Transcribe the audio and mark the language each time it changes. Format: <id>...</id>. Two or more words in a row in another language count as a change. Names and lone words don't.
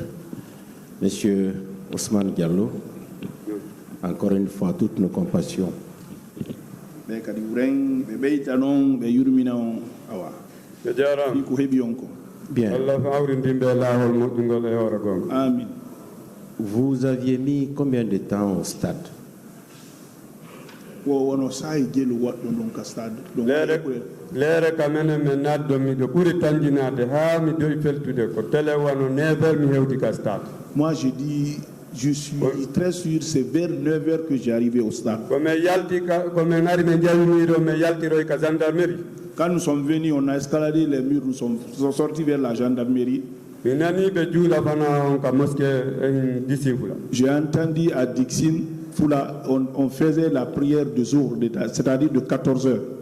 <fr>Monsieur Ousmane Diallo, encore une fois, toutes nos compassions. Bien. Vous aviez mis combien de temps au stade?</fr> <ff>Lere kamene menat do mi do ɓuri tanjinade ha mi doy feltude ko télé wano 9h mi hewti ka stade.</ff> <fr>Moi je dis, je suis très sûr, c'est vers 9h que j'ai arrivé au stade.</fr> <ff>Comme yalti comme ngari me jawmiro me yaltiroy ka gendarmerie.</ff> <fr>Quand nous sommes venus, on a escaladé les murs, nous sommes sortis vers la gendarmerie. J'ai entendu à Dixine, on faisait la prière de jour, c'est-à-dire de 14 heures.</fr>